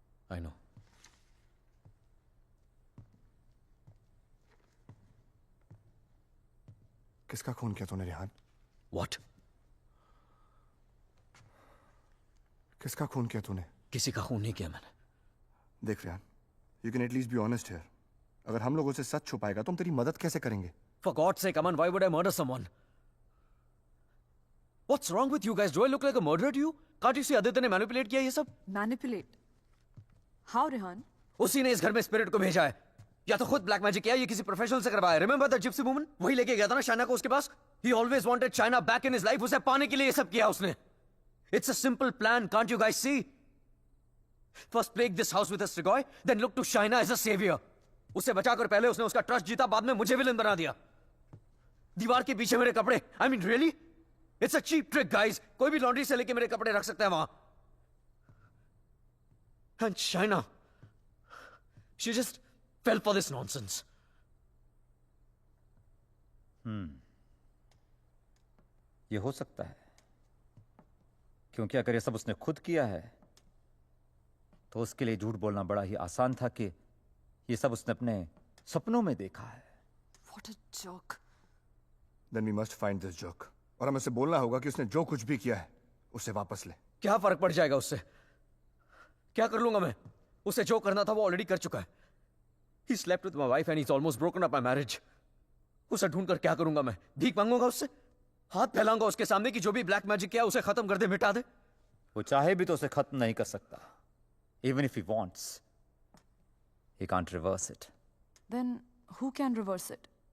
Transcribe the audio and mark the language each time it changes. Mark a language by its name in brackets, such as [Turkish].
[English] I know. [Hindi] किसका खून किया तूने रेहान? [English] What? [Hindi] किसका खून किया तूने? किसी का खून नहीं किया मैंने. देख [English] Rehan, you can at least be honest here. [Hindi] अगर हम लोगों से सच छुपाएगा तो हम तेरी मदद कैसे करेंगे? [English] For God's sake, Aman, why would I murder someone? What's wrong with you guys? Do I look like a murderer to you? Can't you see [Hindi] Aditya ने मैनिपुलेट किया ये सब? [English] Manipulate? How, Rehan? [Hindi] उसी ने इस घर में स्पिरिट को भेजा है. या तो खुद ब्लैक मैजिक किया या किसी प्रोफेशनल से करवाया. [English] Remember the gypsy woman? [Hindi] वही लेके गया था ना शाइना को उसके पास. [English] He always wanted Shaina back in his life. [Hindi] उसे पाने के लिए ये सब किया उसने. [English] It's a simple plan. Can't you guys see? First plague this house with a Strigoi, then look to Shaina as a savior. [Hindi] उसे बचाकर पहले उसने उसका ट्रस्ट जीता, बाद में मुझे विलन बना दिया. दीवार के पीछे मेरे कपड़े. [English] I mean, really? It's a cheap trick, guys. [Hindi] कोई भी लॉन्ड्री से लेके मेरे कपड़े रख सकता है वहां. [English] And Shaina, she just fell for this nonsense. [Hindi] ये हो सकता है, क्योंकि अगर ये सब उसने खुद किया है तो उसके लिए झूठ बोलना बड़ा ही आसान था कि ये सब उसने अपने सपनों में देखा है. [English] What a joke. Then we must find this joke. [Hindi] और हमें उसे बोलना होगा कि उसने जो कुछ भी किया है उसे वापस ले. क्या फर्क पड़ जाएगा उससे? क्या कर लूंगा मैं? उसे जो करना था वो ऑलरेडी कर चुका है. [English] He slept with my wife and he's almost broken up my marriage. [Hindi] उसे ढूंढकर क्या करूंगा मैं? भीख मांगूंगा उससे? हाथ फैलाऊंगा उसके सामने कि जो भी ब्लैक मैजिक किया उसे खत्म कर दे, मिटा दे? वो चाहे भी तो उसे खत्म नहीं कर सकता. [English] Even if he wants, he can't reverse it. Then who can reverse it?